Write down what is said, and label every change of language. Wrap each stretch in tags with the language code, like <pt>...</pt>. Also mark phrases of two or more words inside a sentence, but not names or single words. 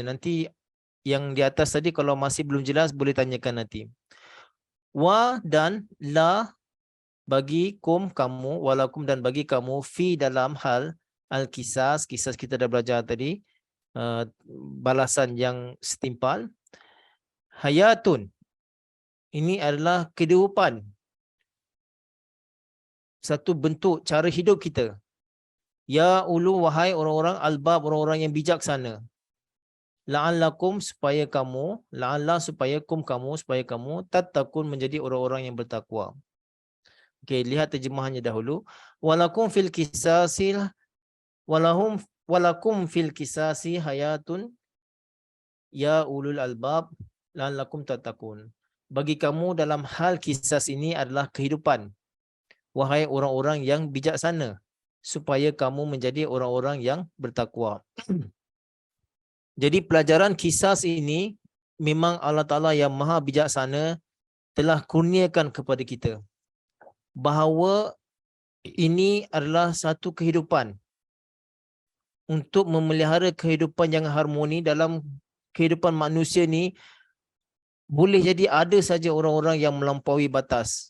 <ms>Nanti yang di atas tadi kalau masih belum jelas boleh tanyakan nanti. Wa dan la bagi kamu, walakum dan bagi kamu, fi dalam hal al-kisas, kisas kita dah belajar tadi, balasan yang setimpal. Hayatun, ini adalah kehidupan, satu bentuk cara hidup kita. Ya ulu, wahai orang-orang albab, orang-orang yang bijaksana. La'allakum, supaya kamu, la'alla supaya kamu tattaqun, menjadi orang-orang yang bertakwa. Okey, lihat terjemahannya dahulu.</ms> <ar>ولكم في القصاص ولكم في القصاص حياة يا أولي الألباب لعلكم تتقون.</ar> <ms>Bagi kamu dalam hal kisas ini adalah kehidupan, wahai orang-orang yang bijaksana, supaya kamu menjadi orang-orang yang bertakwa. Jadi pelajaran kisas ini memang Allah Ta'ala yang maha bijaksana telah kurniakan kepada kita, bahawa ini adalah satu kehidupan untuk memelihara kehidupan yang harmoni. Dalam kehidupan manusia ni boleh jadi ada saja orang-orang yang melampaui batas.</ms>